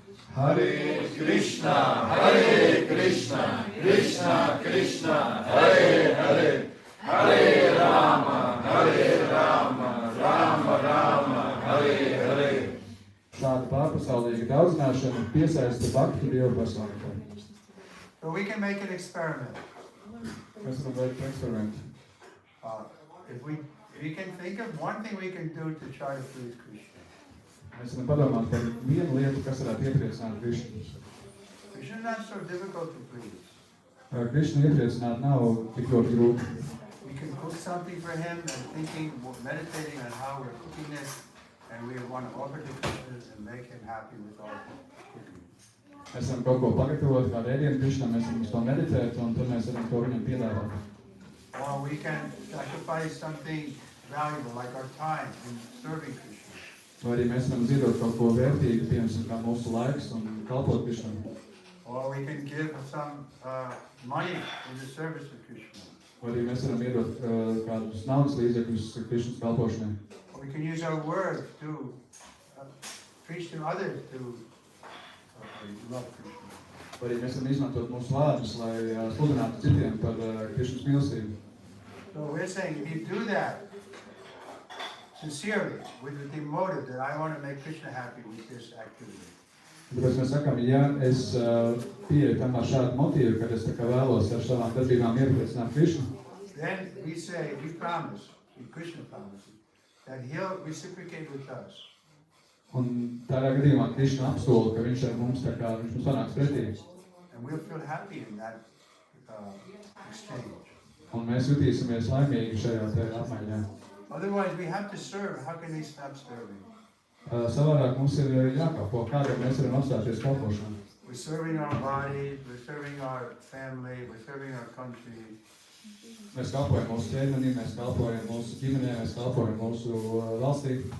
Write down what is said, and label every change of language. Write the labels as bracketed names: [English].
[Sanskrit] Hare Krishna, Krishna Krishna, Hare Hare, Hare Rama, Rama Rama, Hare Hare. [Latvian] Šāda pārpasaulīga daudzināšana piesaista bhaktu Dievu personībai. [English] So we can make an experiment. [Latvian] Mēs varam veikt eksperimentu. [English] If we can think of one thing we can do to try to please Krishna. [Latvian] Mēs varam padomāt par vienu lietu, kas varētu iepriecināt Krišnu. [English] Krishna is not so difficult to please. [Latvian] Krišnu iepriecināt nav tik ļoti grūti. [English] We can cook something for him and thinking, meditating on how we're cooking it, and we want to offer to Krishna and make him happy with all cooking. [Latvian] Mēs varam kaut ko pagatavot, kādu ēdienu Krišnam, mēs varam uz to meditēt, un tad mēs varam to viņam piedāvāt. [English] Or we can sacrifice something valuable, like our time in serving Krishna. [Latvian] Vai arī mēs varam ziedot kaut ko vērtīgu, piemēram, kā mūsu laiks un kalpot Krišnam. [English] Or we can give some money in the service of Krishna. [Latvian] Vai arī mēs varam iedot kādus naudas līdzekļus Krišnas kalpošanai. [English] Or we can use our words to preach to others to love Krishna. [Latvian] Vai arī mēs varam izmantot mūsu vārdus, lai sludinātu citiem par Krišnas mīlestību. [English] So we're saying, if you do that sincerely, with the motive that I want to make Krishna happy with this activity. [Latvian] Tāpēc mēs sakām, ja es pieeju tam ar šādu motīvu, kad es tā kā vēlos ar savām darbībām iepriecināt Krišnu, [English] Then we say, we promise, Krishna promises, that he'll reciprocate with us. [Latvian] Un tādā gadījumā Krišna apsola, ka viņš ar mums tā kā viņš mums panāks pretī. [English] And we'll feel happy in that exchange. [Latvian] Un mēs jutīsimies laimīgi šajā te apmaiņā. [English] Otherwise, we have to serve. How can we stop serving? [Latvian] Savādāk mums ir jākalpo, kādēļ mēs varam apstāties kalpošanā. [English] We're serving our bodies, we're serving our family, we're serving our country. [Latvian] Mēs kalpojam mūsu ķermenī, mēs kalpojam mūsu ģimenē, mēs kalpojam mūsu valstī.